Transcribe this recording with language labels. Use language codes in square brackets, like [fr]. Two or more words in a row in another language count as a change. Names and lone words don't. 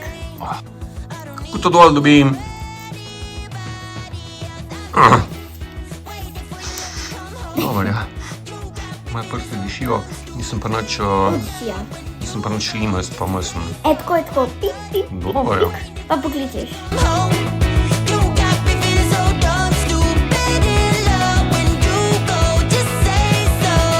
[sl] Kako to dol dobim? Dobar, ja. Moje prste dišijo, nisem pa nič, Ja. nisem pa nič limast, pa mislim. Ej, tako je tako. Pik, pik. Dobar, ja. Pa pokličeš. [en] You got me feeling so dumb, stupid in love. When you go, just say so.